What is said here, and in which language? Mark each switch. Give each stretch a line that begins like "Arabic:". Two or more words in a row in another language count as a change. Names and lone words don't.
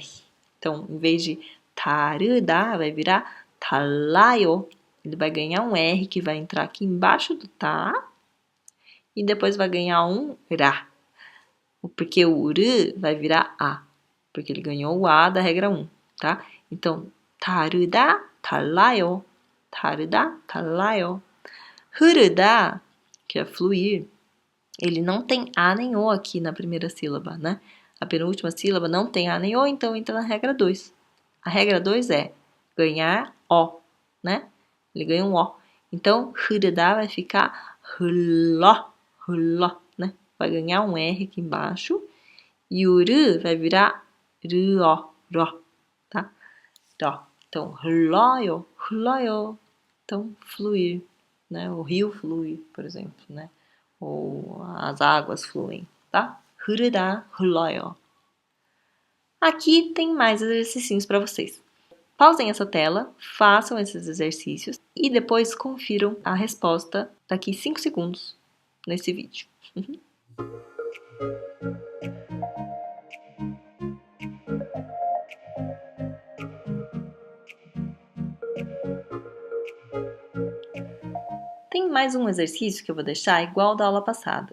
Portuguese: Então, em vez de 다르다, vai virar 달라요. Ele vai ganhar um R que vai entrar aqui embaixo do tá e depois vai ganhar um rá. Porque o 르 vai virar A, porque ele ganhou o A da regra 1, tá? Então,
Korean: 다르다, 달라요. 다르다, 달라요. 흐르다,
Portuguese: que é fluir, ele não tem A nem O aqui na primeira sílaba, né? A penúltima sílaba não tem A nem O, então entra na regra 2. A regra 2 é ganhar O, né? Ele ganha um O. Então, 흐르다 vai ficar
Korean: 흘러, 흘러,
Portuguese: né? Vai ganhar um R aqui embaixo. E o 르 vai virar 르어, ró, tá? Ró. Então,
Korean: 흘러요, 흘러요.
Portuguese: Então, fluir, né? O rio flui, por exemplo, né? Ou as águas fluem, tá?
Korean: 흐르다, 흘러요.
Portuguese: Aqui tem mais exercícios para vocês. Pausem essa tela, façam esses exercícios e depois confiram a resposta daqui 5 segundos nesse vídeo. Tem mais um exercício que eu vou deixar igual da aula passada.